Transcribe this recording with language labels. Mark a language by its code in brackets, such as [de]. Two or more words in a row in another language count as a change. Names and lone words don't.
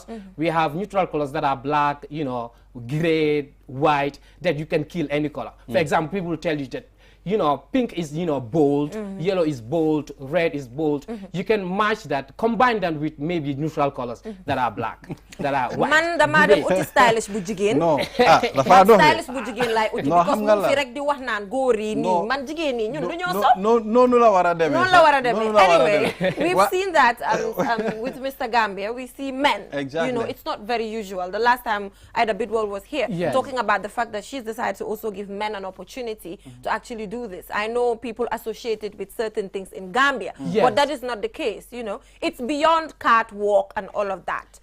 [en] We have neutral colors that are black, gray, white, that you can kill any color. For example, people will tell you that pink is, bold, yellow is bold, red is bold. You can match that, combine them with maybe neutral colors that are black, that are white. [wo] Man dama dem uti stylish bu jigen. No. Stylish bu jigen like uti because mu fi rek di wax nan góor yi ni man jigen ni ñun duñu so. No la wara demé. Non la wara demé. [en] Anyway, we've seen that with Mr. Gambia, we see men. Exactly. It's not very usual. The last time Ida Bidwell was here talking about the fact that she's decided to also give men an opportunity to actually do this. I know people associate it with certain things in Gambia, but that is not the case, It's beyond catwalk and all of that.